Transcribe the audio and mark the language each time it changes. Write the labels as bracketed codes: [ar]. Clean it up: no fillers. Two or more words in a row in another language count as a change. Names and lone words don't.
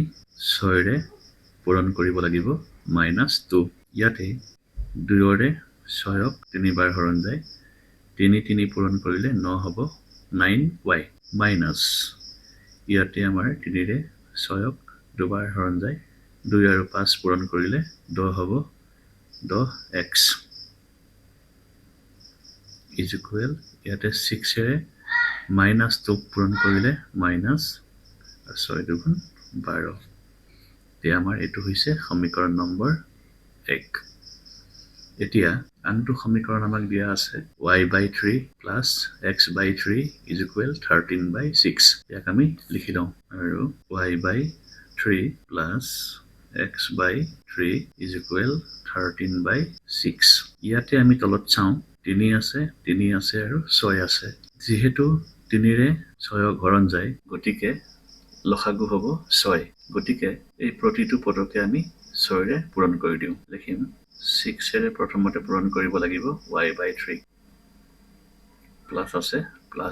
[as] 6 ৰে পূৰণ কৰিব লাগিব -2 ইয়াতে 2 ৰে 6ক 3 বাৰ হৰণ যায় 3 3 পূৰণ কৰিলে 9 হ'ব 9y মাইনাস ইয়াতে আমাৰ 3 ৰে 6ক দুবাৰ হৰণ যায় 2 আৰু 5 পূৰণ কৰিলে 10 হ'ব 10x [en] is equal [as] ইয়াতে 6 ৰে -2 পূৰণ কৰিলে মাইনাস আৰু 6 দুগুণ 12 তে আমাৰ এটো হৈছে সমীকৰণ নম্বৰ 1 এতিয়া আনটো সমীকৰণ আমাক দিয়া আছে [en] y/3 plus x/3 is equal 13/6 [as] ইয়াক আমি লিখি লওঁ আৰু [en] y/3 plus x/3 is equal 13/6 [as] ইয়াতে আমি তলত চাওঁ 3 আছে আৰু 6 আছে যেহেতু 3 ৰে 6ক হৰণ যায় গতিকে লসাগু হ'ব 6 গতিকে এই প্ৰতিটো পদকে আমি 6 ৰে পূৰণ কৰি দিও লিখিম 6 ৰে প্ৰথমতে পূৰণ কৰিব লাগিব y/3 প্লাস আছে প্লাস